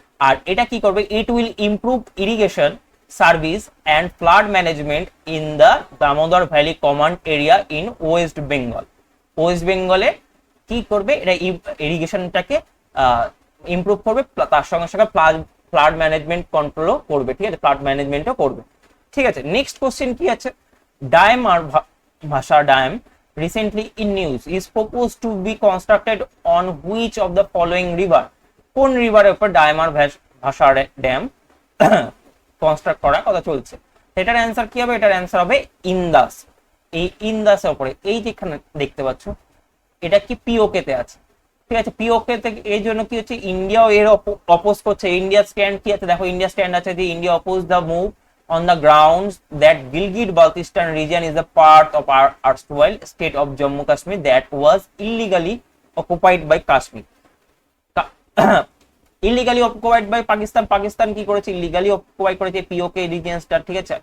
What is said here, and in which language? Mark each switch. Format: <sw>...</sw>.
<bn>আর এটা কি করবে,</bn> <en>It will improve irrigation service and flood management in the Damodar valley command area in West Bengal.</en> <bn>West বেঙ্গলে কি করবে, এটা ইরিগেশনটাকে ইমপ্রুভ করবে, তার সঙ্গে সঙ্গে ফ্লাড ম্যানেজমেন্ট কন্ট্রোলও করবে, ঠিক আছে, ফ্লাড ম্যানেজমেন্টও করবে, ঠিক আছে। নেক্সট কোশ্চেন কি আছে,</bn> <en>Diamer Bhasha dam recently in news is proposed to be constructed on which of the following river?</en> <bn>কোন রিভারের উপর ডায়ামার ভাষা ড্যাম কনস্ট্রাক্ট করার কথা চলছে? এটার অ্যান্সার কি হবে, এটার অ্যান্সার হবে ইন্দাস। এই ইন্দাসের উপরে, এই যেখানে দেখতে পাচ্ছ এটা কি পিওকে তে আছে, ঠিক আছে, পিওকে তে। এই জন্য কি হচ্ছে, ইন্ডিয়াও এর অপোজ করছে। ইন্ডিয়া স্ট্যান্ড কি আছে, দেখো ইন্ডিয়া স্ট্যান্ড আছে যে</bn> <en>India oppose the move on the grounds that Gilgit-Baltistan region is a part of our erstwhile state of Jammu Kashmir that was illegally occupied by Kashmir. Illegally occupied by Pakistan,</en> <bn>Pakistan কি করেছে, illegally occupied করেছে পিওকে রিজিয়নটা, ঠিক আছে।</bn>